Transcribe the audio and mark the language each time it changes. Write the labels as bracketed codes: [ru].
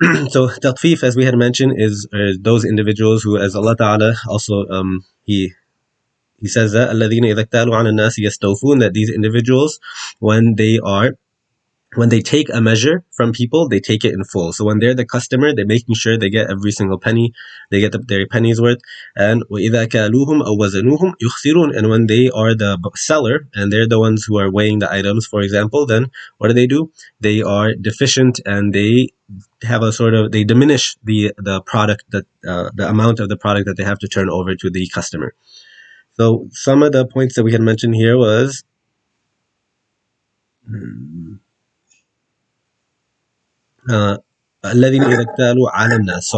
[en] So tatfif, as we had mentioned, is those individuals who, as Allah Ta'ala also He says that [ar] الَّذِينَ إِذَا اكْتَالُوا عَلَى النَّاسِ يَسْتَوْفُونَ, [en] that these individuals, when they are when they take a measure from people, they take it in full. So when they're the customer, they're making sure they get every single penny, they get their penny's worth. [ar] And وَإِذَا كَالُوهُمْ أَوْ وَزَنُوهُمْ يُخْسِرُونَ. [en] And when they are the seller and they're the ones who are weighing the items, for example, then what do? They are deficient, and they have a sort of, they diminish the product, that the amount of the product that they have to turn over to the customer. So some of the points that we had mentioned here was uh, [ar] الذين إذا اكتالوا على الناس.